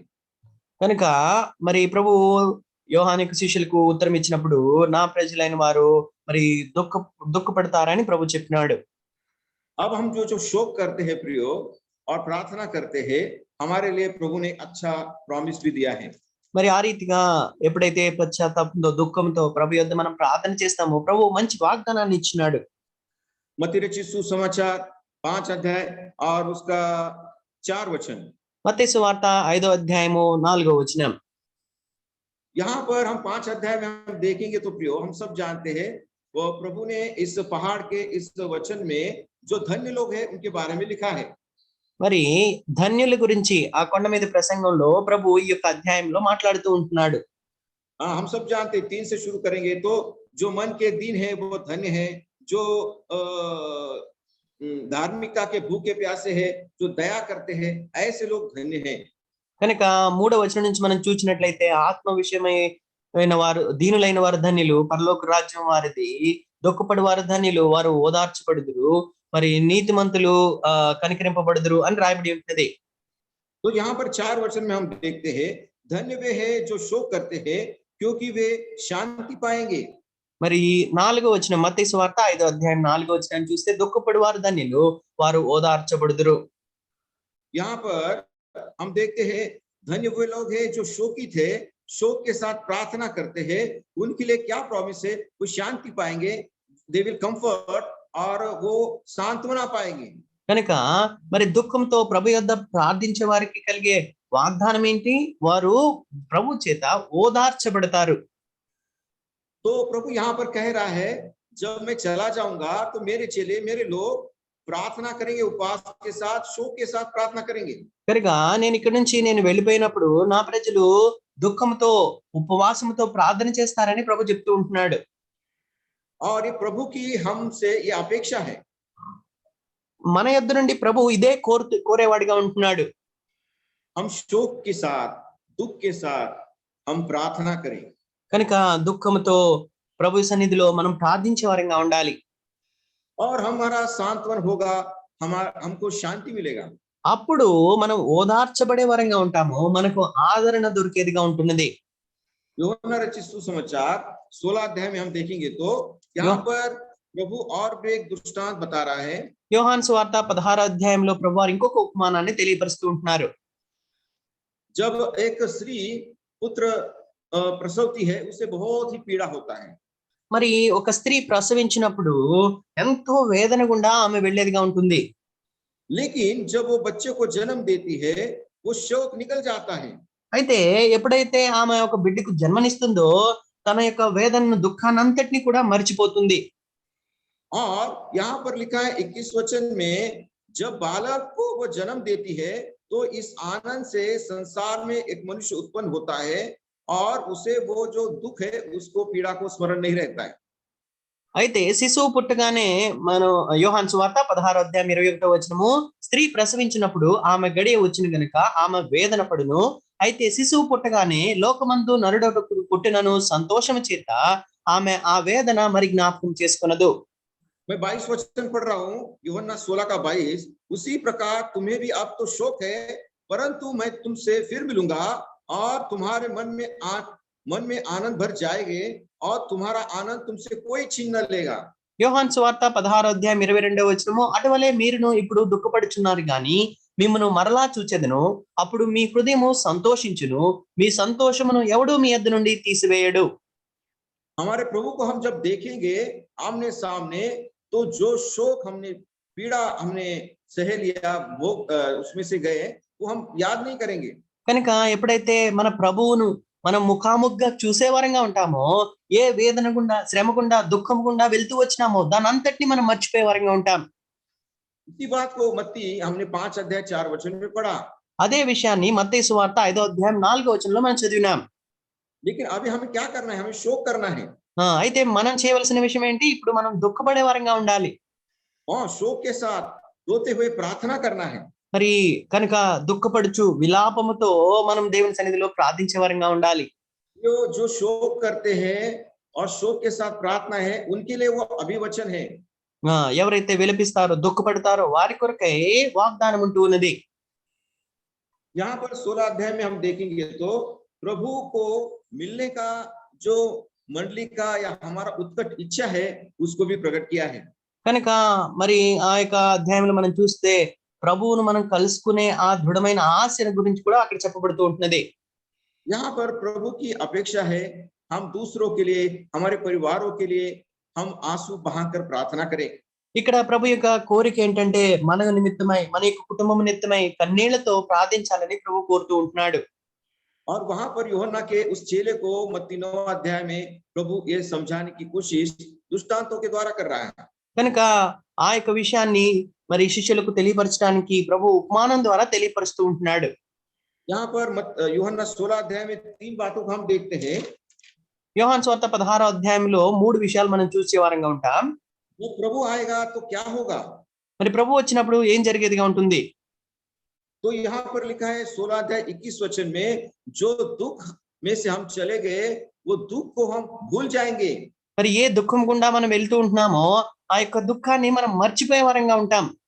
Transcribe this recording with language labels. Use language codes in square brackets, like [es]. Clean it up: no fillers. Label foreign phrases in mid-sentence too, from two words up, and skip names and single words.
[te] కనుక మరి ప్రభు యోహాను శిష్యులకు ఉత్తరం ఇచ్చినప్పుడు నా ప్రజలైన వారు మరి దుఃఖపడతారని ప్రభు చెప్పినాడు. [hi] अब हम जो शोक करते हैं प्रियो और प्रार्थना करते हैं, हमारे लिए प्रभु ने अच्छा प्रॉमिस भी दिया है। [te] మరి ఆ రీతిగా ఎప్పుడైతే పశ్చాత్తాపంతో దుఃఖంతో ప్రభు యొద్ద మనం ప్రార్థన చేస్తామో ప్రభు మంచి వాగ్దానాన్ని ఇచ్చినాడు. [hi] मत्ती रचित सुसमाचार 5 अध्याय और उसका 4 वचन। [te] మత్తయి సువార్త 5వ అధ్యాయము 4వ వచనం. [hi] यहाँ पर हम 5 अध्याय में हम देखेंगे तो प्रियो हम सब जानते हैं वो प्रभु ने इस पहाड़ के इस वचन में जो धन्य लोग हैं उनके बारे में लिखा है। [te] మరి ధన్యుల గురించి ఆ కొండ మీద ప్రసంగంలో ప్రభు ఈ యొక్క అధ్యాయంలో మాట్లాడుతూ ఉంటున్నాడు. [hi] हम सब जानते हैं, 3 से शुरू करेंगे तो जो मन के दीन है वो धन्य है, जो धार्मिकता के भूखे प्यासे है, जो दया करते हैं, ऐसे लोग धन्य हैं। [te] కనుక 3వ వచనం నుంచి మనం చూసినట్లయితే ఆత్మ విషయమైన వారు దీనులైన వారు ధన్యులు, పరలోక రాజ్యం వారిది, దుఃఖపడి వారు ధన్యులు, వారు ఓదార్చబడుదురు, మరి నీతిమంతులు కనికరింపబడుదురు అని రాయబడి ఉంటది. [hi] तो यहाँ पर 4 वचन में हम देखते हैं धन्य वे हैं जो शोक करते हैं क्योंकि वे शांति पाएंगे। [te] మరి 4వ వచనం మత్తయి సువార్త 5వ అధ్యాయం 4వ వచనం చూస్తే దుఃఖపడి వారు ధన్యులు, వారు ఓదార్చబడుదురు. [hi] यहाँ पर हम देखते हैं धन्य वे लोग हैं जो शोकित है, शोक के साथ प्रार्थना करते हैं, उनके लिए क्या प्रॉमिस है? वो शांति पाएंगे, [en] they will comfort, [hi] और वो सांत्वना पाएंगे। [te] కనుక మరి దుఃఖంతో ప్రభు యొద్ద ప్రార్థించే వారికి కలిగే వాగ్దానం ఏంటి? వారు ప్రభు చేత ఓదార్చబడతారు. [hi] तो प्रभु यहाँ पर कह रहा है जब मैं चला जाऊंगा तो मेरे चेले, मेरे लोग प्रार्थना करेंगे, उपवास के साथ, शोक के साथ प्रार्थना करेंगे। [te] కనుక నేను ఇక్కడ నుంచి వెళ్ళిపోయినప్పుడు నా ప్రజలు దుఃఖంతో ఉపవాసంతో ప్రార్థన చేస్తారని ప్రభు చెప్తూ ఉంటున్నాడు. [hi] और ये प्रभु की हमसे ये अपेक्षा है। [te] మన యొద్ద నుండి ప్రభు ఇదే కోరేవాడిగా ఉంటున్నాడు. [hi] हम शोक के साथ, दुख के साथ हम प्रार्थना करें। [te] కనుక దుఃఖంతో ప్రభు సన్నిధిలో మనం ప్రార్థించే వారంగా ఉండాలి. [hi] और हमारा सांत्वन होगा, हमको शांति मिलेगा। [te] అప్పుడు మనం ఓదార్చబడే వారంగా ఉంటాము, మనకు ఆదరణ దొరికేదిగా ఉంటున్నది. [hi] యోహాను రచిత सुसमाचार 16 अध्याय में हम देखेंगे तो यहाँ पर प्रभु और भी एक दृष्टांत बता रहा है। [te] యోహాను సువార్త 16వ అధ్యాయంలో ప్రభు వారు ఇంకొక ఉపమానాన్ని తెలియపరుస్తూ ఉంటున్నారు. [hi] जब एक स्त्री पुत्र प्रसवती है उसे बहुत ही पीड़ा होता है। [te] మరి ఒక స్త్రీ ప్రసవించినప్పుడు ఎంతో వేదన గుండా ఆమె వెళ్ళేదిగా ఉంటుంది. [hi] लेकिन जब वो बच्चे को जन्म देती है वो शोक निकल जाता है। [te] అయితే ఎప్పుడైతే ఆమె ఒక బిడ్డకు జన్మనిస్తుందో తన యొక్క వేదనను దుఃఖాన్నంతటిని కూడా మర్చిపోతుంది. [hi] और यहाँ पर लिखा है 21 वचन में, जब बालक को वो जन्म देती है तो इस आनंद से संसार में एक मनुष्य उत्पन्न होता है और उसे वो जो दुख है उसको पीड़ा को स्मरण नहीं रहता है। [te] అయితే శిశువు పుట్టగానే మనం యోహాను సువార్త 16వ అధ్యాయం 21వ వచనము, స్త్రీ ప్రసవించినప్పుడు ఆమె గడియ వచ్చిన గనుక ఆమె వేదన పడును. అయితే శిశువు పుట్టగానే లోకమందు నరుడొకడు పుట్టినను సంతోషము చేత ఆమె ఆ వేదన మరి జ్ఞాపకం చేసుకొనదు. [hi] मैं 22 वचन पढ़ रहा हूँ, यूहन्ना 16 का 22। उसी प्रकार तुम्हें भी अब तो शोक है, परंतु मैं तुमसे फिर मिलूंगा और तुम्हारे मन में आनंद भर जाएंगे और तुम्हारा आनंद तुमसे कोई छीन न लेगा। [te] యోహాను సువార్త 16వ అధ్యాయం 22వ వచనము, అటువలే మీరును ఇప్పుడు దుఃఖపడుచున్నారు గాని మిమ్మును మరలా చూచెదను, అప్పుడు మీ హృదయము సంతోషించును, మీ సంతోషమును ఎవడు మీ యొద్ద నుండి తీసివేయడు. [hi] हमारे प्रभु को हम जब देखेंगे आमने सामने, तो जो शोक हमने, पीड़ा हमने सह लिया, वो उसमें से गए, वो हम याद नहीं करेंगे। [te] కనుక ఎప్పుడైతే మన ప్రభువును మనం ముఖాముఖిగా చూసే వారంగా ఉంటామో, ఏ వేదన గుండా, శ్రమ గుండా, దుఃఖం గుండా వెళ్తూ వచ్చినామో దాని అంతటిని మనం మర్చిపోయే వారంగా ఉంటాం. [hi] इसी बात को मत्ती हमने 5 अध्याय 4 वचन में पढ़ा। [te] అదే విషయాన్ని మత్తయి సువార్త 5వ అధ్యాయం 4వ వచనంలో మనం చదివినాం. [hi] लेकिन अभी हमें क्या करना है? हमें शोक करना है। [te] అయితే మనం చేయవలసిన విషయం ఏంటి? ఇప్పుడు మనం దుఃఖపడే వారంగా ఉండాలి. [hi] और शोक के साथ रोते हुए प्रार्थना करना है। [te] మరి కనుక దుఃఖపడుచు విలాపముతో మనం దేవుని సన్నిధిలో ప్రార్థించే వారంగా ఉండాలి. [hi] जो शोक करते हैं और शोक के साथ प्रार्थना है, उनके लिए वो अभिवचन है। [te] ఎవరైతే విలపిస్తారో, దుఃఖపడతారో వారి కొరకై వాగ్దానం ఉంటూ ఉన్నది. [hi] यहाँ पर 16 अध्याय में हम देखेंगे तो प्रभु को मिलने का जो मंडली का या हमारा उत्कट इच्छा है उसको भी प्रकट किया है। [te] కనుక మరి ఆ యొక్క అధ్యాయంలో మనం చూస్తే ప్రభువును మనం కలుసుకునే ఆ దృఢమైన ఆశల గురించి కూడా అక్కడ చెప్పబడుతూ ఉంటున్నది. [hi] यहाँ पर प्रभु की अपेक्षा है हम दूसरों के लिए, हमारे परिवारों के लिए हम आंसू बहाकर प्रार्थना करें। [te] ఇక్కడ ప్రభు యొక్క కోరిక ఏంటంటే మన నిమిత్తమై, మన యొక్క కుటుంబం నిమిత్తమై కన్నీళ్లతో ప్రార్థించాలని ప్రభు కోరుతూ ఉంటున్నాడు. [hi] और वहां पर यूहन्ना के उस चेले को मत्ती 9 अध्याय में प्रभु ये समझाने की कोशिश दृष्टांतों के द्वारा कर रहा है। [te] కనుక ఆ యొక్క విషయాన్ని మరి శిష్యులకు తెలియపరచడానికి ప్రభు ఉపమానం ద్వారా తెలియపరుస్తూ ఉంటున్నాడు. [hi] यहाँ पर यूहन्ना 16 अध्याय में 3 बातों को हम देखते हैं। [te] యోహాను సువార్త 16వ అధ్యాయంలో 3 విషయాలు మనం చూసే వారంగా ఉంటాం. [hi] वो प्रभु आएगा तो क्या होगा? [te] మరి ప్రభు వచ్చినప్పుడు ఏం జరిగేదిగా ఉంటుంది? [hi] तो यहाँ पर लिखा है 16 अध्याय 21 वचन में, जो दुख में से हम चले गए वो दुख को हम भूल जाएंगे। [te] మరి ఏ దుఃఖం గుండా మనం వెళ్తూ ఉంటున్నామో ఆ యొక్క దుఃఖాన్ని మనం మర్చిపోయే వారంగా ఉంటాం.